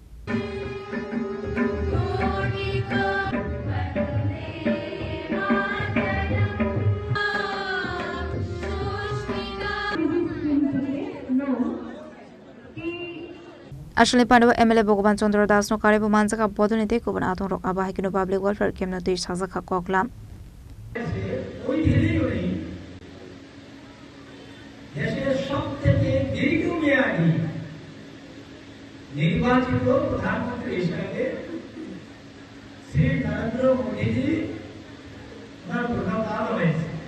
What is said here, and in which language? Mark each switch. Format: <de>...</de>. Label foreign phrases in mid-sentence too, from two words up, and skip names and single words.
<trp>Ashley Pandava MLA Bhagavan Chandra Das no Karibu Mansaka Bodunite Kuban Aton Rock Abahikino Public Welfare Camp no Tish Sazaka Koklam.</trp> <bn>দেশের সবথেকে দীর্ঘমেয়াদী নির্বাচিত প্রধানমন্ত্রী হিসেবে শ্রী নরেন্দ্র মোদীজি ওনার প্রধানকাল হয়েছে।</bn>